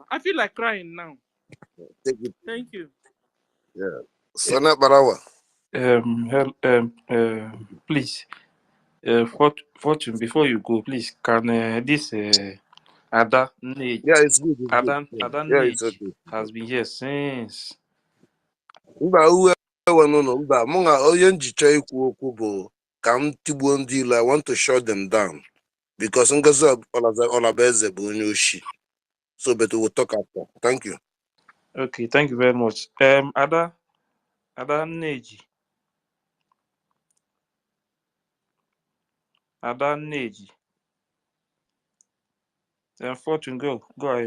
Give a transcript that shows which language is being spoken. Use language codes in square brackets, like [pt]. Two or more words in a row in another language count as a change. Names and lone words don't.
[en] I feel like crying now. Thank you. Yeah. Sana Barawa. Please, Fortune, before you go, please, can this Ada Nage, Yeah, it's good. It's good. Ada Yeah, it's Nage okay. has been here since. [ig] Mba uwe no mba munga onye njicha ikwu okwu bụ ka m tigbuo ndị ilo. [en] I want to shut them down because Ngozi Olabeze [ig] bụ onye oshi. [en] So but we'll talk after. Thank you. Okay, thank you very much. Ada Nage. Ada Nage. Fortune, go ahead.